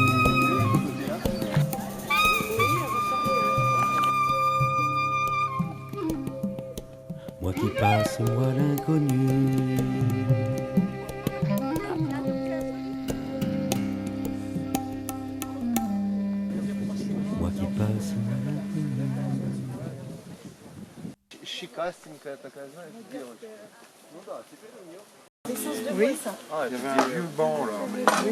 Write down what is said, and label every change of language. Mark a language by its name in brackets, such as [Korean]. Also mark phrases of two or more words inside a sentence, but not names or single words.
[French] Moi qui passe, moi l'inconnu. Moi qui passe, moi l'inconnu. [Russian] Щекастенькая такая, знаешь, девочка. Ну да, теперь у нее. [French] Oui, ça. Ah, il y avait un vieux banc là. Mais... Oui.